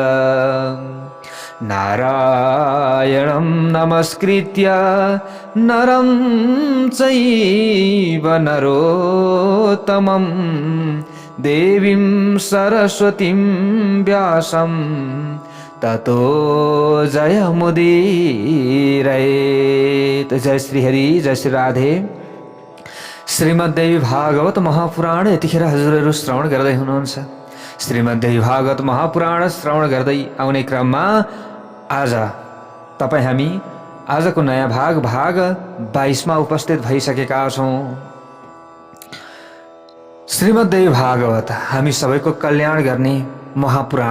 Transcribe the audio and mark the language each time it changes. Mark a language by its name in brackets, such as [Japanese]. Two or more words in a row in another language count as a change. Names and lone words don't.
[Sanskrit] नारायणं नमस्कृत्य नरं चैव नरोत्तमं देवीं सरस्वतीं व्यासं ततो जयमुदीरयेत्। [Nepali] जय श्री हरि, जय श्री राधे। श्रीमद्देवी भागवत महापुराण यतिखेर हजुरहरू श्रवण गर्दै हुनुहुन्छ। श्रीमद्देवी भागवत महापुराण श्रवण गर्दै आउने क्रममा आज हामी आजको नयाँ भाग 22 मा उपस्थित भइसकेका छौँ। श्रीमद्देवी भागवत हामी सबैको कल्याण गर्ने महापुराण।